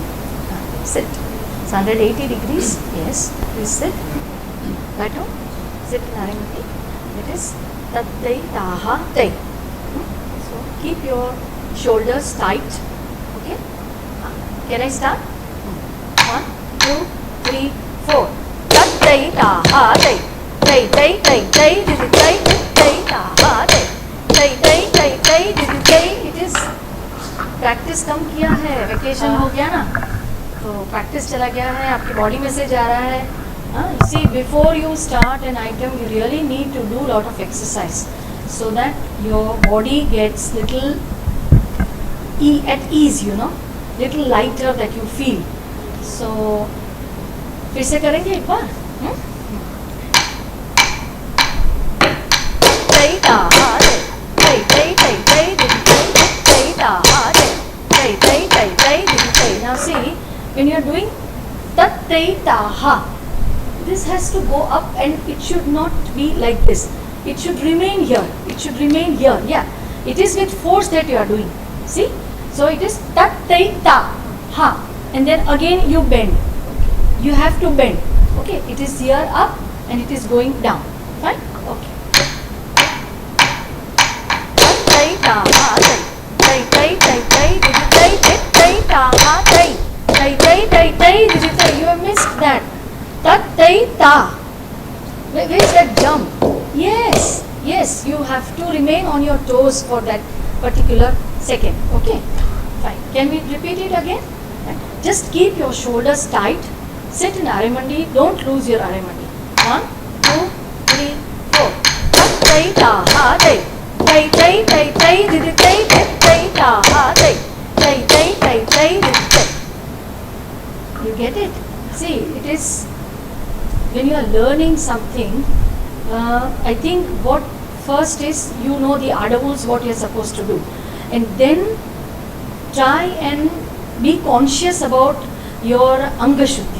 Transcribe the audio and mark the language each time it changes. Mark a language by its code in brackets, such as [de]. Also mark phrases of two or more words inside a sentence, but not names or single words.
[en] Sit. It's 180 degrees. Yes. You sit. Right now. Sit in Arimandi. It is Tattai Taha Tai. So keep your shoulders tight. Okay. Can I start? 1 2 3 4. Tattai Taha Tai. Tai Tai Tai Tai Didi Tai Tai Taha Tai. Tai Tai Tai Tai Didi Tai. It is [hi] प्रैक्टिस कम किया है, वेकेशन हो गया ना, तो प्रैक्टिस चला गया है, आपकी बॉडी में से जा रहा है. [en] See before you start an item you really need to do lot of exercise so that your body gets little at ease, you know, little lighter that you feel. [hi] सो फिर से करेंगे एक बार. [en] Now see, when you are doing tat tai ta ha, this has to go up and it should not be like this. It should remain here. It should remain here. Yeah, it is with force that you are doing. See, so it is tat tai ta ha, and then again you bend. You have to bend. Okay, it is here up and it is going down. Fine. Okay. Tat tai ta ha tai tai tai tai tai tai tai tai ta ha tai. Tai tai tai tai didi tai. You have missed that. Tat tai ta. Where is that jump? Yes, yes. You have to remain on your toes for that particular second. Okay, fine. Can we repeat it again? Just keep your shoulders tight. Sit in Arimandi. Don't lose your Arimandi. 1 2 3 4. Tat tai ta ha tai. Tai tai tai tai didi tai tai ta ha tai. Tai tai tai tai didi tai. You get it? See, it is when you are learning something, I think what first is you know the adavus, what you are supposed to do, and then try and be conscious about your [hi] अंग शुद्धि.